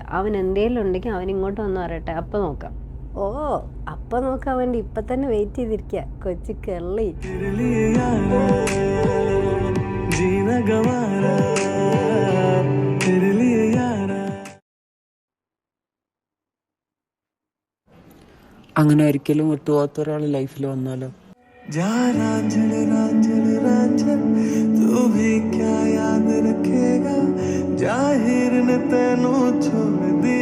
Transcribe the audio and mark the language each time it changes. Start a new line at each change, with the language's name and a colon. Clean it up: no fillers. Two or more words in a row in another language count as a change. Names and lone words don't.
Malayalam: അവൻ എന്തെങ്കിലും ഉണ്ടെങ്കിൽ അവൻ ഇങ്ങോട്ട് വന്ന് പറയട്ടെ, അപ്പം നോക്കാം. ഓ, അപ്പം നോക്കാൻ വേണ്ടി ഇപ്പം തന്നെ വെയിറ്റ് ചെയ്തിരിക്കുക കൊച്ചു കെള്ളി. അങ്ങനെ ഒരിക്കലും വിട്ടുപോകാത്ത ഒരാൾ ലൈഫിൽ വന്നാലോ?
Hindi: जा रांझण रांझण रांझण तू भी क्या याद रखेगा
Punjabi: ਜ਼ਾਹਿਰ ਨੇ ਤੈਨੂੰ ਛੋੜ